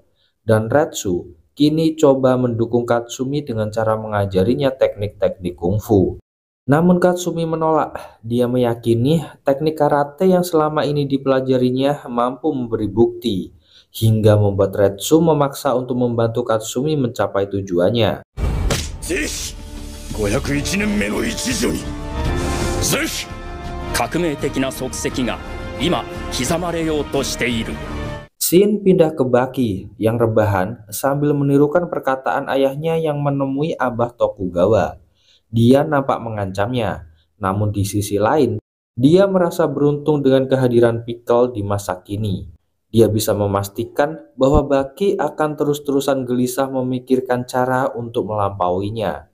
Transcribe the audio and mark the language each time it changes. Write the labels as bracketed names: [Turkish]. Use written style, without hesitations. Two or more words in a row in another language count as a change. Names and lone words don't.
[Indonesian] Dan Retsu kini coba mendukung Katsumi dengan cara mengajarinya teknik-teknik kungfu. Namun Katsumi menolak. Dia meyakini teknik karate yang selama ini dipelajarinya mampu memberi bukti, hingga membuat Retsu memaksa untuk membantu Katsumi mencapai tujuannya. [Japanese] 501 年目の一助にぜひ革命的な足跡が今刻まれようとしている。 [Indonesian] Shin pindah ke Baki yang rebahan sambil menirukan perkataan ayahnya yang menemui Abah Tokugawa. Dia nampak mengancamnya, namun di sisi lain, dia merasa beruntung dengan kehadiran Pickle di masa kini. Dia bisa memastikan bahwa Baki akan terus-terusan gelisah memikirkan cara untuk melampauinya.